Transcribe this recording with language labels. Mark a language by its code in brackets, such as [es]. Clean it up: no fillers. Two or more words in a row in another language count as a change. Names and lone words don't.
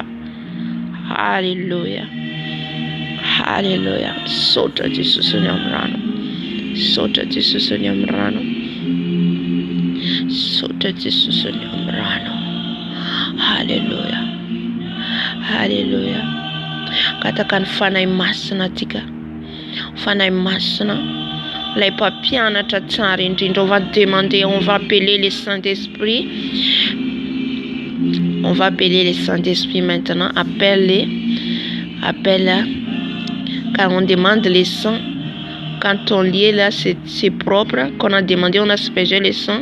[mg] Haleluya, misaotra Jesosy ny amin'ny rano, misaotra Jesosy ny amin'ny rano, misaotra Jesosy ny amin'ny rano. Haleluya. Kataka ny fanahy masina atika, fanahy masina lay mpampianatra tsara indrindra. [fr] On va demander, on va appeler le Saint-Esprit. On va appeler le Saint-Esprit maintenant. Appelle, car on demande les sangs. Quand on lit là, c'est propre. Quand on a demandé, on a aspergé les sangs.